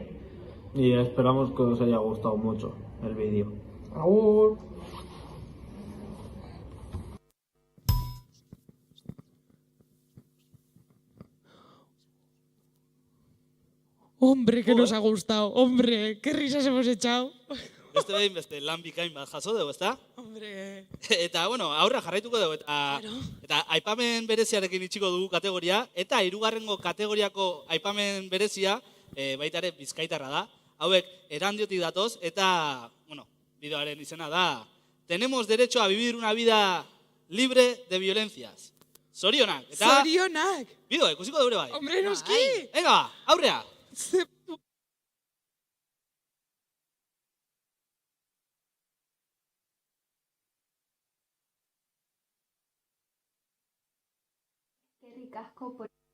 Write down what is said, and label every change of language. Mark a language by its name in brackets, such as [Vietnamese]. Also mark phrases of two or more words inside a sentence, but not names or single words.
[Spanish] Y esperamos que os haya gustado mucho el vídeo. [Basque] Agur. [Spanish] Hombre, que nos ha gustado. Hombre, qué risas hemos echado. [Basque] Beste lan bikain bat jaso dugu, ezta? [Spanish] Hombre. [Basque] Eta, bueno, aurra jarraituko dugu, eta aipamen bereziarekin itxiko dugu kategoria, eta hirugarrengo kategoriako aipamen berezia, baita ere bizkaitarra da. Hauek, Erandiotik datoz, eta, bueno, bideoaren izena da, [Spanish] tenemos derecho a vivir una vida libre de violencias. [Basque] Zorionak. Eta, Zorionak. bideo, ikusiko dure bai. Hombre, noski. Venga, aurrea. Eskerrik asko por